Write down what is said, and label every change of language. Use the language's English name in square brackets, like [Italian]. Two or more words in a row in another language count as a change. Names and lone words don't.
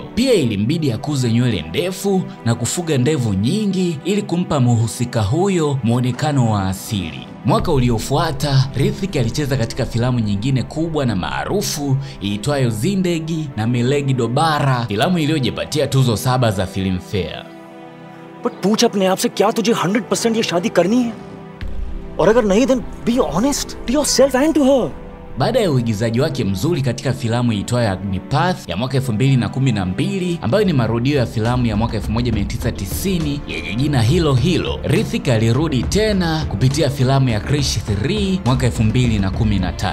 [Swahili] Pia ilimbidi akuze nywele ndefu na kufuga ndevu nyingi ili kumpa muhusika huyo muonekano wa asili. Mwaka uliofuata, Hrithik alicheza katika filamu nyingine kubwa na maarufu iitwayo Zindagi na Milegi Dobara, filamu iliyojipatia tuzo 7 za Filmfare. [Hindi] But पूछ अपने आप से क्या तुझे 100% ये शादी करनी है? और अगर नहीं [English] then be honest to yourself and to her. [Swahili] Baada ya uigizaji wake mzuri katika filamu iitwayo Agnipath ya mwaka 2012 ambayo ni marudio ya filamu ya mwaka 1990 yenye jina hilo hilo, Hrithik alirudi tena kupitia filamu ya Krish 3 mwaka 2013.